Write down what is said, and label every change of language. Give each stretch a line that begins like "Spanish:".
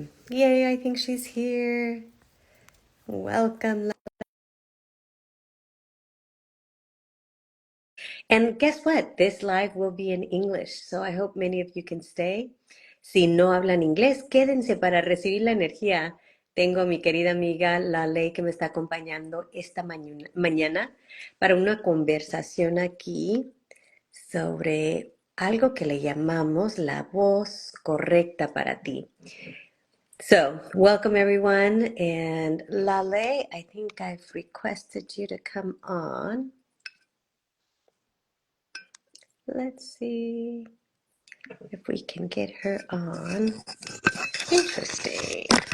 English: Yay, I think she's here. Welcome. And guess what? This live will be in English, so I hope many of you can stay.
Spanish: Si no hablan inglés, quédense para recibir la energía. Tengo a mi querida amiga Laleh que me está acompañando esta mañana para una conversación aquí sobre algo que le llamamos la voz correcta para ti.
English: So, welcome everyone. And Laleh, I think I've requested you to come on. Let's see if we can get her on. Interesting.